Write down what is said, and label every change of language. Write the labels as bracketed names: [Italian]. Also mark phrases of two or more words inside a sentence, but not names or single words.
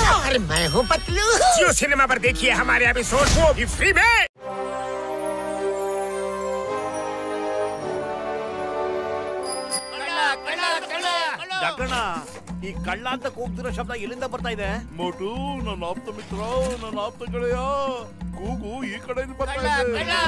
[Hindi] अरे मैं हूँ पतलू। जियो सिनेमा पर देखिए हमारे एपिसोड को भी फ्री में। [Kannada] ಡಾಕ್ಟರ್ನ ಈ ಕಳ್ಳ ಅಂತ ಕೂಗ್ತಿರೋ ಶಬ್ದ ಎಲ್ಲಿಂದ ಬರ್ತಾ ಇದೆ? ಮೋಟು ನನ್ನ ಆಪ್ತ ಮಿತ್ರ, ನನ್ನ ಆಪ್ತ ಗೆಳೆಯ, ಕೂಗು ಈ ಕಡೆಯಿಂದ ಬರ್ತಾ ಇದೆ.